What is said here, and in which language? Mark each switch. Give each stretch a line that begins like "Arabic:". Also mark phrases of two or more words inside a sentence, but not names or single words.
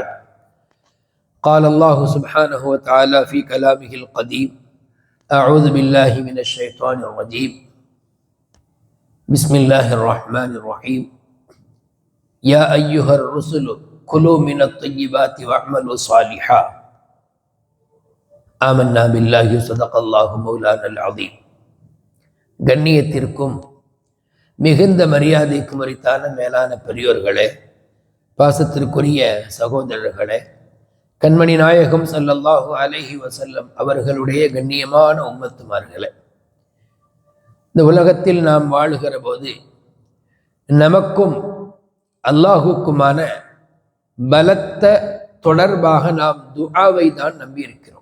Arabic: قال الله سبحانه وتعالى في كلامه القديم: أعوذ بالله من الشيطان الرجيم، بسم الله الرحمن الرحيم. يا أيها الرسل كلوا من الطيبات واعملوا صالحا آمنا بالله صدق الله مولانا العظيم.
Tamil: கண்ணியத்திற்கும் மிகுந்த மரியாதைக்கும் உரித்தான மேலான பெரியோர்களே, பாசத்திற்குரிய சகோதரர்களே, கண்மணி நாயகம்
Arabic: صلى الله عليه وسلم
Tamil: அவர்களுடைய கண்ணியமான உம்மத்துமார்களே, இந்த உலகத்தில் நாம் வாழுகிற போது நமக்கும் அல்லாஹுக்குமான பலத்த தொடர்பாக நாம் துஆவை தான் நம்பியிருக்கிறோம்.